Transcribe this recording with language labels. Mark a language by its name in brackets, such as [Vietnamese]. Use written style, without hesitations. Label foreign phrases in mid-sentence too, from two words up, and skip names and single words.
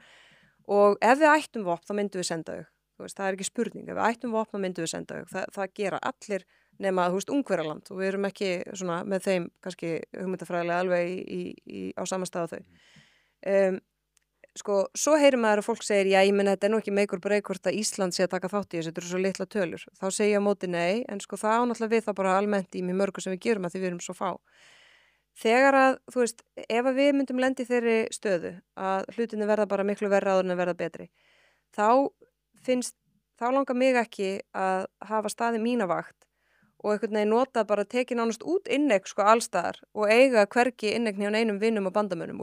[Icelandic] Og ef við ættum vopn, þá myndum við senda þau. Það er ekki spurning. Ef við ættum vopn, þá myndum við senda þau. Það gera allir nema, Ungverjaland. Og við erum ekki með þeim kannski hugmyndafræðilega alveg á sama stað á þau. Svo heyrir maður að fólk segir, ég meina þetta er nú ekki [English] make or break [Icelandic] hvort að Ísland sé að taka þátt í þessu, þetta eru svo litla tölur. Þá segi ég á móti nei, en það á náttúrulega við þá bara almennt í mjög mörgu sem við gerum að því við erum svo fá. Þegar að, ef að við myndum lendi þeirri stöðu að hlutinni verða bara miklu verra áður en að verða betri, þá langar mig ekki að hafa staði mína vakt og einhvern veginn nota bara tekið nánast út inneign allstaðar og eiga hvergi inneign hjá einum vinnum og bandamönnum.